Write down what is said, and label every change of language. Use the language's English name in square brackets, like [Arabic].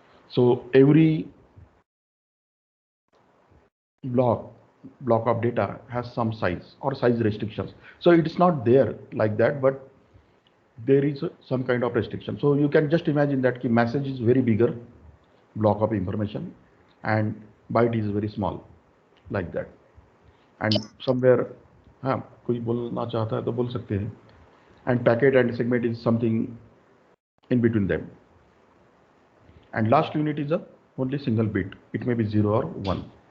[English] So every block of data has some size or size restrictions. So it's not there like that, but there is some kind of restriction. So you can just imagine that the message is very bigger block of information and byte is very small, like that. [Hindi] And somewhere कोई बोलना चाहता है तो बोल सकते हैं. [English] And packet and segment is something in between them. And last unit is a only single bit. It may be 0 or 1.